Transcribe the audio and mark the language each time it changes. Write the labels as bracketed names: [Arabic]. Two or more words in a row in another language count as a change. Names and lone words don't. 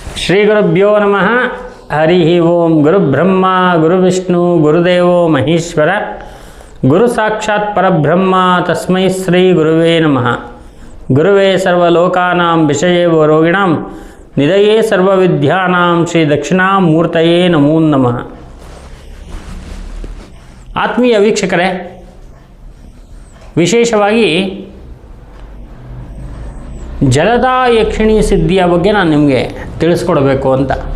[Sanskrit] ಶ್ರೀಗುರುಭ್ಯೋ ನಮಃ. ಹರಿ ಓಂ. ಗುರುಬ್ರಹ್ಮ ಗುರುವಿಷ್ಣು ಗುರುದೇವೋ ಮಹೇಶ್ವರ, ಗುರು ಸಾಕ್ಷಾತ್ ಪರಬ್ರಹ್ಮ ತಸ್ಮೈ ಶ್ರೀ ಗುರುವೇ ನಮಃ. ಗುರುವೇ ಸರ್ವಲೋಕಾನಾಂ ವಿಷಯೇವ ರೋಗಿಣಾಂ ನಿಧಯೇ ಸರ್ವವಿದ್ಯಾನಾಂ ಶ್ರೀ ದಕ್ಷಿಣಾಮೂರ್ತಯೇ ನಮೋ ನಮಃ. [Kannada] ಆತ್ಮೀಯ ವೀಕ್ಷಕರೇ, ವಿಶೇಷವಾಗಿ ಜಲದಾ ಯಕ್ಷಿಣಿ ಸಿದ್ಧಿಯ ಬಗ್ಗೆ ನಾನು ನಿಮಗೆ ತಿಳಿಸ್ಕೊಡ್ಬೇಕು ಅಂತ.